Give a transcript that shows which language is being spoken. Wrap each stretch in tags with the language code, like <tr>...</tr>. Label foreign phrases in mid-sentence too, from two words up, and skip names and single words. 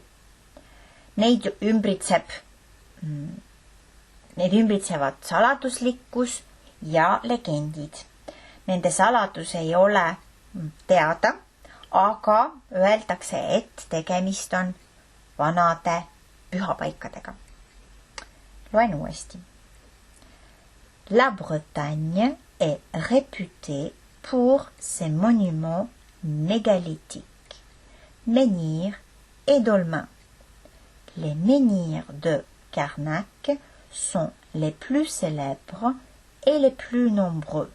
<et>Neid ümbritsevad saladuslikkus ja legendid. Nende saladus ei ole teada, aga öeldakse, et tegemist on vanade pühapaikadega. Loen uuesti.</et> <fr>La Bretagne est réputée pour ses monuments mégalithiques, menhirs et dolmens. Les menhirs de Carnac sont les plus célèbres et les plus nombreux.</fr>